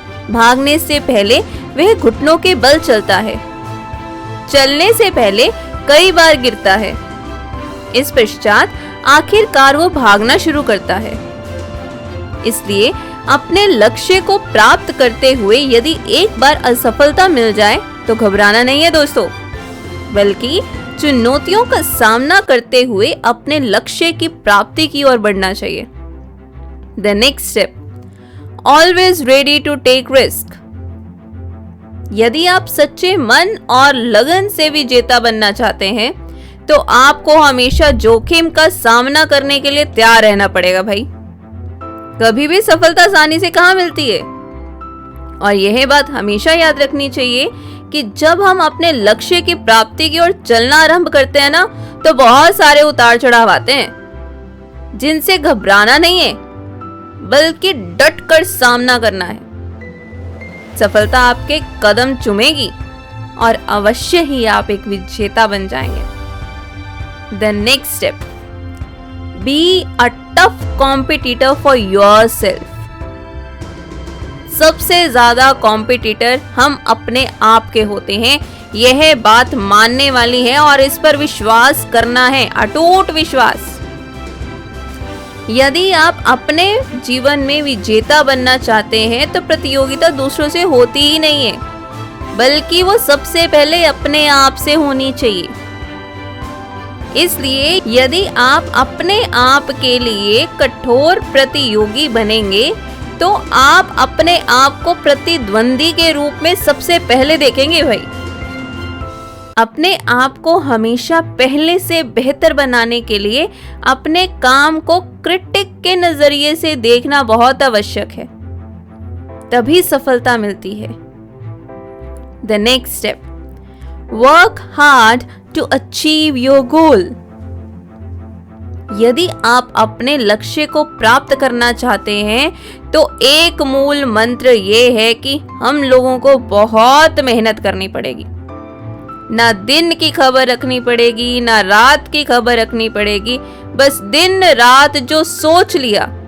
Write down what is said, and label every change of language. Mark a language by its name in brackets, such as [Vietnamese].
[Hindi] भागने से पहले वह घुटनों के बल चलता है, चलने से पहले कई बार गिरता है, इस पश्चात आखिरकार वो भागना शुरू करता है। इसलिए अपने लक्ष्य को प्राप्त करते हुए यदि एक बार असफलता मिल जाए तो घबराना नहीं है दोस्तों, बल्कि चुनौतियों का सामना करते हुए अपने लक्ष्य की प्राप्ति की ओर बढ़ना चाहिए। [English] The next step, always ready to take risk. [Hindi] यदि आप सच्चे मन और लगन से विजेता बनना चाहते हैं, तो आपको हमेशा जोखिम का सामना करने के लिए तैयार रहना पड़ेगा भाई। कभी भी सफलता आसानी से कहां मिलती है। और यह बात हमेशा याद रखनी चाहिए कि जब हम अपने लक्ष्य की प्राप्ति की ओर चलना आरंभ करते हैं ना, तो बहुत सारे उतार चढ़ाव आते हैं, जिनसे घबराना नहीं है, बल्कि डट कर सामना करना है। सफलता आपके कदम चूमेगी और अवश्य ही आप एक विजेता बन जाएंगे। [English] The next step, be a tough competitor for yourself. [Hindi] सबसे ज्यादा कॉम्पिटिटर हम अपने आप के होते हैं, यह बात मानने वाली है और इस पर विश्वास करना है, अटूट विश्वास। यदि आप अपने जीवन में विजेता बनना चाहते हैं, तो प्रतियोगिता दूसरों से होती ही नहीं है, बल्कि वो सबसे पहले अपने आप से होनी चाहिए। इसलिए यदि आप अपने आप के लिए कठोर प्रतियोगी बनेंगे, तो आप अपने आप को प्रतिद्वंदी के रूप में सबसे पहले देखेंगे भाई। अपने आप को हमेशा पहले से बेहतर बनाने के लिए अपने काम को क्रिटिक के नजरिए से देखना बहुत आवश्यक है, तभी सफलता मिलती है। [English] The next step, work hard to achieve your goal. [Hindi] यदि आप अपने लक्ष्य को प्राप्त करना चाहते हैं, तो एक मूल मंत्र ये है कि हम लोगों को बहुत मेहनत करनी पड़ेगी। ना दिन की खबर रखनी पड़ेगी, ना रात की खबर रखनी पड़ेगी, बस दिन रात जो सोच लिया